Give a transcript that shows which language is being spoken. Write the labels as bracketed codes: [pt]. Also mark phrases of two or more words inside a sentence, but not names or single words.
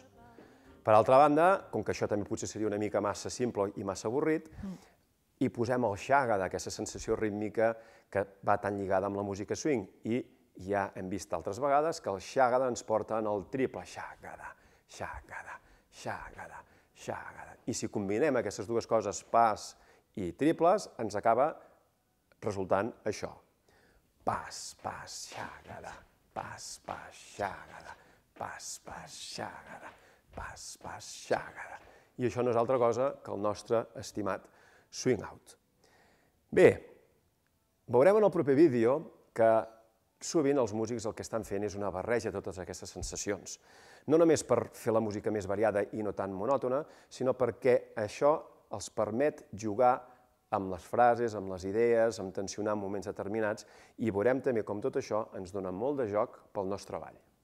[ca] Per altra banda, com que això també potser seria una mica massa simple i massa avorrit, hi posem el xàgada, aquesta sensació rítmica que va tan lligada amb la música swing, i ja hem vist altres vegades que el xàgada ens porta en el triple xàgada, xàgada, xàgada, xàgada. I si combinem aquestes dues coses, pas i triples, ens acaba resultant això. Pas, pas, xàgada, pas, pas, xàgada, pas, pas, xàgada, pas, pas, xàgada. I això no és altra cosa que el nostre estimat swing out. Bé, veurem en el proper vídeo que sovint els músics el que estan fent és una barreja de totes aquestes sensacions. No només per fer la música més variada i no tan monòtona, sinó perquè això els permet jugar amb les frases, amb les idees, amb tensionar en moments determinats, i veurem també com tot això ens dona molt de joc pel nostre ball.